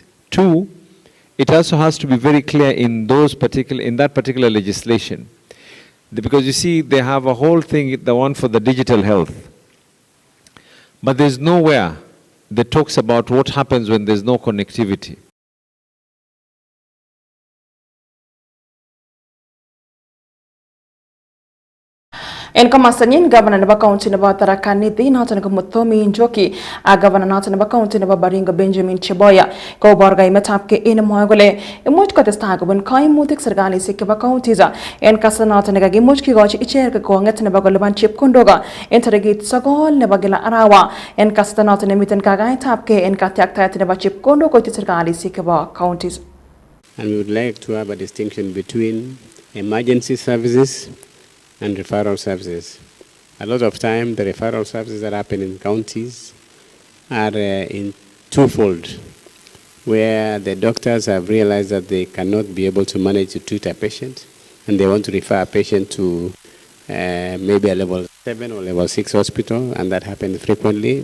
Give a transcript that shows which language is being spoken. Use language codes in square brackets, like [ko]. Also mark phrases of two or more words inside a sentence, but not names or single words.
[en] Two, it also has to be very clear in that particular legislation. Because you see, they have a whole thing, the one for the digital health. But there's nowhere that talks about what happens when there's no connectivity. [kln] En komastanyin governor nebo county nebo Tharaka Nithi noton ko Muthomi Njoki governor noton nebo county nebo Baringo Benjamin Cheboya kobor kaimetab ke en mwoe kole imuch kotestai kobun kaimutik serkalisiek chebo counties en kasarta noton nekakimuch kikochi ichek konget nebo kolipan chepkondok en tarikit 9 nebo kila arawa en kasarta noton nemiten kakaetab ke en katyaktaet nebo chepkondok koityi serkalisiek chebo counties. [en] And we would like to have a distinction between emergency services and referral services. A lot of time, the referral services that happen in counties are in twofold, where the doctors have realized that they cannot be able to manage to treat a patient, and they want to refer a patient to maybe a level 7 or level 6 hospital, and that happens frequently.